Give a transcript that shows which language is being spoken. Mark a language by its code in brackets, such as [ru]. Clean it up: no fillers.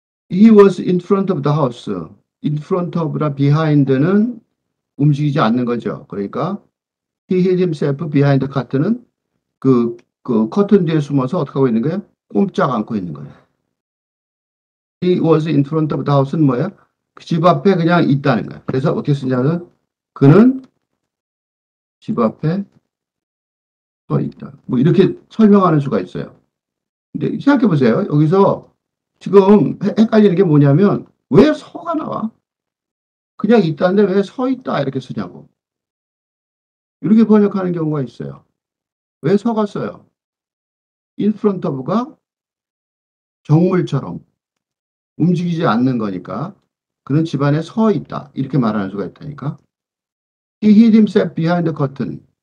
[en] He was in front of the house. [ko] In front of라 behind는 움직이지 않는 거죠. 그러니까 [en] he hid himself behind the curtain [ko] 은 그 커튼 뒤에 숨어서 어떻게 하고 있는 거예요? 꼼짝 않고 있는 거예요. [en] He was in front of the house [ko] 는 뭐예요? 그 집 앞에 그냥 있다는 거예요. 그래서 어떻게 쓰냐면 그는 집 앞에 서 있다. 뭐 이렇게 설명하는 수가 있어요. 근데 생각해 보세요. 여기서 지금 헷갈리는 게 뭐냐면 왜 서가 나와? 그냥 있다는데 왜 서 있다 이렇게 쓰냐고. 이렇게 번역하는 경우가 있어요. 왜 서가 써요? in front of가 정물처럼 움직이지 않는 거니까 그는 집안에 서 있다. 이렇게 말하는 수가 있다니까. [en] He hid himself behind the curtain.